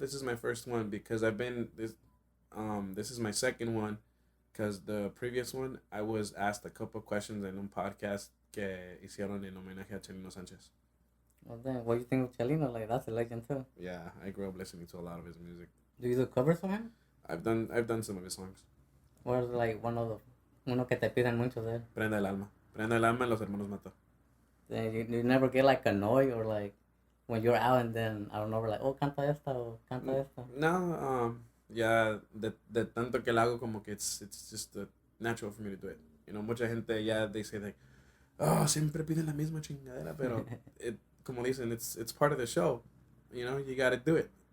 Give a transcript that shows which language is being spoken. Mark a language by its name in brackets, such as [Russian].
[English] This is my first one because I've been this. This is my second one, because the previous one I was asked a couple questions in [Spanish] un podcast que hicieron en homenaje a Chelino Sánchez. [English] Well, then, what do you think of Chelino? Like, that's a legend too. Yeah, I grew up listening to a lot of his music. Do you do covers of him? I've done some of his songs. What is like [Spanish] uno que te piden mucho de él? Prenda el alma en Los Hermanos Mata. [English] Then you never get like annoyed or like when you're out and then I don't know, we're like, oh, [Spanish] canta esta o canta esta. [English] No, yeah, [Spanish] de tanto que la hago como que [English] it's just natural for me to do it. You know, [Spanish] mucha gente [English] they say like, oh, [Spanish] siempre piden la misma chingadera, pero como dicen, [English] it's part of the show. You know, you gotta do it.